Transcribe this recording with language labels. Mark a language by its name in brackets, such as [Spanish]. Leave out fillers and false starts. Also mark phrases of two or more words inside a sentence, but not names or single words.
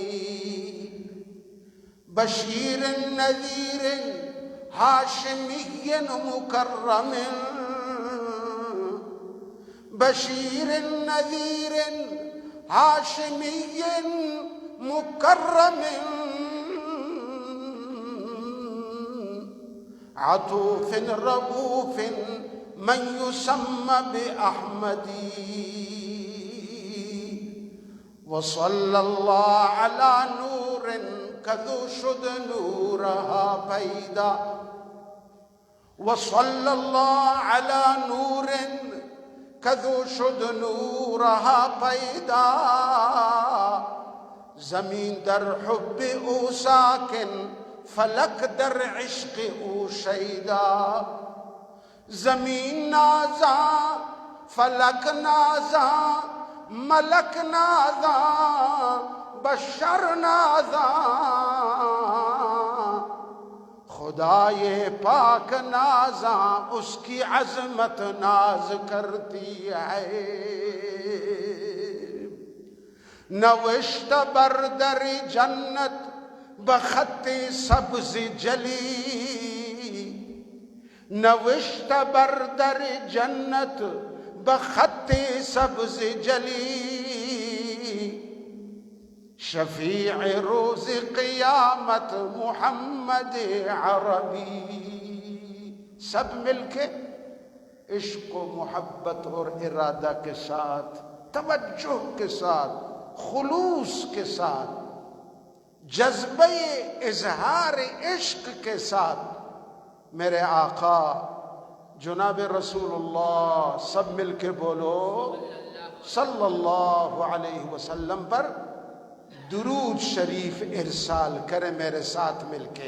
[Arabic] بشير نذير هاشمي مكرم، بشير نذير هاشمي مكرم، عطوف رؤوف من يسمى بأحمد. وصلى الله على نور [Persian] كذو شد نورها بيدا، [Arabic] وصلى الله على نور [Persian] كذو شد نورها پیدا. زمین در حب او ساکن، فلک در عشق او شیدا. [Urdu] زمین نازا، فلک نازا، ملک نازا، بشر نازا، خدائے پاک نازاں اس کی عظمت ناز کرتی ہے. [Persian] نوشت بر در جنت بخط سبز جلی، نوشت بر در جنت بخط سبز جلی. شفیع روز قیامت محمد عربی. [Urdu] سب مل کے عشق و محبت اور ارادہ کے ساتھ، توجہ کے ساتھ، خلوص کے ساتھ، جذبہ اظہار عشق کے ساتھ میرے آقا جناب رسول اللہ، سب مل کے بولو [Arabic] صلی اللہ علیہ وسلم [Urdu] پر درود شریف ارسال کرے میرے ساتھ مل کے.